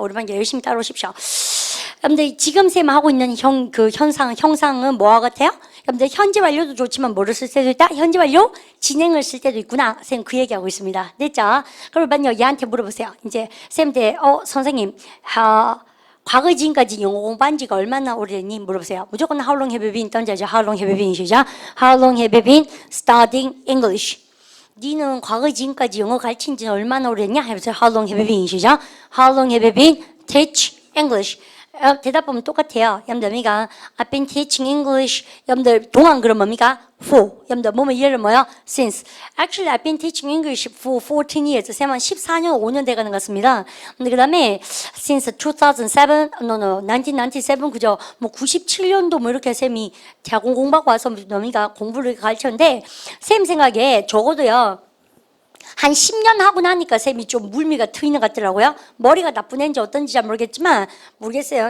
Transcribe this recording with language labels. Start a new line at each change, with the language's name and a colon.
Korean: 오랜만에 열심히 따라오십시오. 여러분들 지금 쌤 하고 있는 형상은 뭐와 같아요? 여러분들 현재 완료도 좋지만 뭐를 쓸 때도 있다? 현재 완료 진행을 쓸 때도 있구나. 쌤 그 얘기하고 있습니다. 됐죠? 그러면요 얘한테 물어보세요. 이제 쌤한테 선생님 과거 지금까지 영어 공부한 지가 얼마나 오래됐니? 물어보세요. 무조건
English: how long have you been
Korean: 던져야죠.
English: how long have you been
Korean: 시작.
English: how long have you been studying English?
Korean: 니는 과거 지금까지 영어 가르친 지는 얼마나 오래됐냐? 해보세요.
English: how long have you been
Korean: 시작.
English: how long have you been teach English?
Korean: 대답 보면 똑같아요. 여러분들 뭡니까?
English: I've been teaching English.
Korean: 여러분들 동안 그럼 뭡니까?
English: For.
Korean: 여러분들 뭐뭐 예를 뭐요?
English: Since. Actually, I've been teaching English for 14 years.
Korean: 쌤은 14년, 5년 돼가는 것 같습니다. 근데 그 다음에 since 2007, 1997, 그죠? 97년도 이렇게 쌤이 대학원 공부하고 와서 뭡니까? 공부를 가르쳤는데 쌤 생각에 적어도요. 한 10년 하고 나니까 쌤이 좀 물미가 트이는 것 같더라고요. 머리가 나쁜 애인지 어떤지 잘 모르겠어요.